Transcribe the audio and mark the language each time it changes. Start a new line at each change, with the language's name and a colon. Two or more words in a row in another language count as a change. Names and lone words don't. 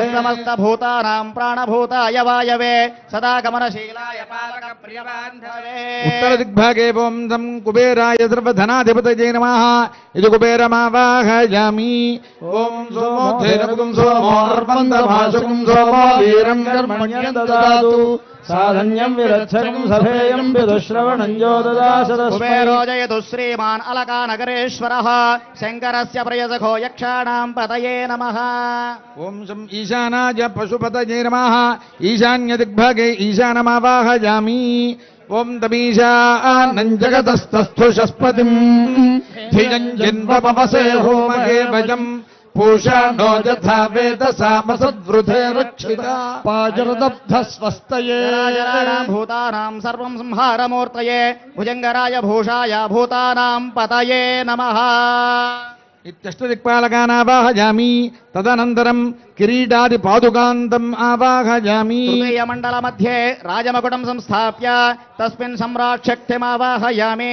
Sanskrit: సమస్త భూతానాం ప్రాణభూతాయ వాయవే సదా గమనశీలాయ పాలక ప్రియబాంధవే ఉత్తర దిగ్భాగే ఓం తం కుబేరాయ సర్వధనాధిపతయే నమః ఇది కుబేరమావాహయామి ఓం సోమోధేనపుం సోమో అర్వందభాషకం సోమో వీరం कर्मण्यं ददातु साधन्यं विरक्षकं सभेयं विदुश्रवणं यो ददाशदस्मै కుబేరోజయతు శ్రీమాన్ అలకానగరేశ్వరః శంకరస్య ప్రియసఖో యక్షాణాం పతయే నమః ఓం శం ఈశానాయ పశుపతయే నమః ఈశాన్య దిగ్భాగే ఈశానమావాహయామి ఓం తమీశానం జగతస్థస్థుషస్పతిం ధియం జిన్వపవసే హోమహే వయం పూషా నో యథా వేదసామసద్వృధే రక్షిత पाजरदब्ध स्वस्तये జరాజరాణాం భూతానాం సర్వం సంహారమూర్తయే భుజంగరాయ భూషాయ భూతానాం పతయే నమః ఇత్యష్టదిక్పాలకానావాహయామి తదనంతరం కిరీటాది పాదుకాంతం ఆవాహయామి తృతీయ మండల మధ్యే రాజమకుటం సంస్థాప్య తస్మిన్ సమ్రాట్శక్తిమావాహయామి